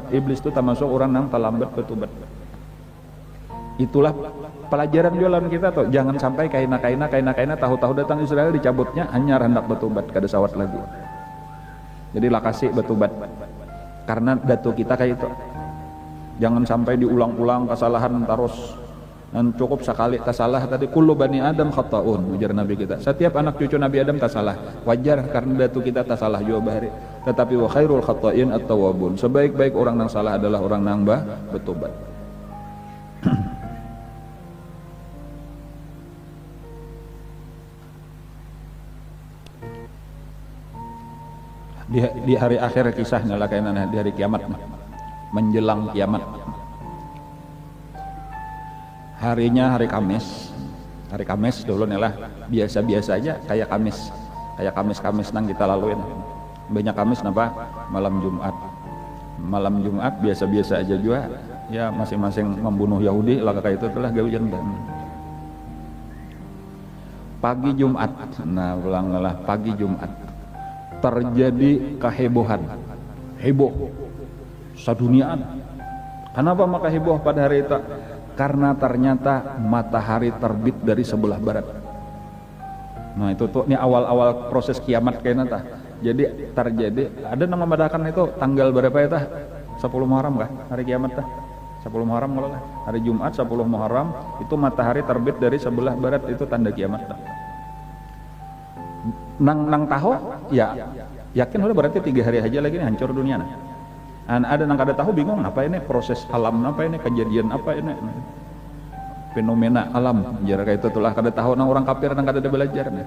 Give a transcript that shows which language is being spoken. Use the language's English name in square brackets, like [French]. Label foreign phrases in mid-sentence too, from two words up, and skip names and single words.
[Banjar] Iblis itu termasuk orang nang talambat betubat. Itulah pelajaran jualan kita tuh, jangan sampai kaina tahu-tahu datang Israel dicabutnya hanya hendak betubat kada sawat lagi. Jadi lah kasih betubat karena datu kita kayak itu. Jangan sampai diulang-ulang kesalahan terus, dan cukup sekali tasalah tadi, [Arabic] kullu bani adam khata'un, [Banjar] ujar Nabi kita. Setiap anak cucu Nabi Adam tasalah, wajar karena datu kita tasalah juga bahari. Tetapi [Arabic] wa khairul khata'in at-tawwabun, [Banjar] sebaik-baik orang yang salah adalah orang yang betubat. Di hari akhir kisahnya lah kayaknya, di hari kiamat, menjelang kiamat, harinya hari Kamis dulu nih lah, biasa-biasa aja kayak Kamis nang kita laluin. Banyak Kamis napa? Malam Jumat biasa-biasa aja juga ya, masing-masing membunuh Yahudi lah kayak itu telah gawian. Pagi Jumat, nah ulanglah pagi Jumat terjadi kehebohan, heboh saduniaan. Kenapa maka heboh pada hari itu? Karena ternyata matahari terbit dari sebelah barat. Nah itu tuh, ini awal-awal proses kiamat kayaknya tah. Jadi terjadi, ada nama madakan itu tanggal berapa ya tah? 10 Muharram kah? Hari kiamat tah? 10 Muharram kalau lah. Hari Jumat 10 Muharram itu matahari terbit dari sebelah barat, itu tanda kiamat tah. Nang tahu ya yakin udah berarti 3 hari aja lagi nih hancur dunia nah. Ada nang kada tahu bingung apa ini proses alam, apa ini kejadian, apa ini fenomena alam jar kayak itu tulah kada tahu nang orang kafir nang kada ada belajar nah.